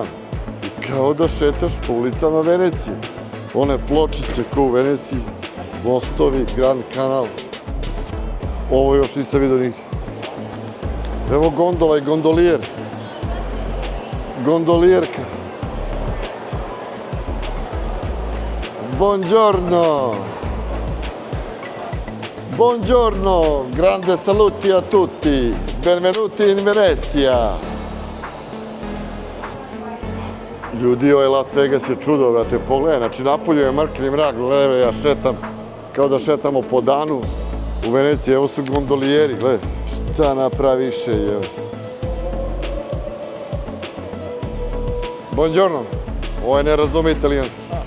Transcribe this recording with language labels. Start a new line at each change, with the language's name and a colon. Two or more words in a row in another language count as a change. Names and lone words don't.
Bosnian: I kao da šetaš po ulicama Venecije. One pločice ko u Veneciji, mostovi, Grand Kanal. Ovo još nisam vidio nigdje. Evo gondola i gondolijer. Gondolijerka.
Italian: Buongiorno. Buongiorno, grande saluti a tutti, benvenuti in Venezia.
Bosnian: Ljudi, ovaj Las Vegas je čudo, brate, pogledaj, znači napolju je mrkli mrak, gledaj, ja šetam, kao da šetamo po danu u Veneciji, evo su gondolijeri, gledaj, šta napraviše, evo. Buongiorno, ovaj ne razume italijanski.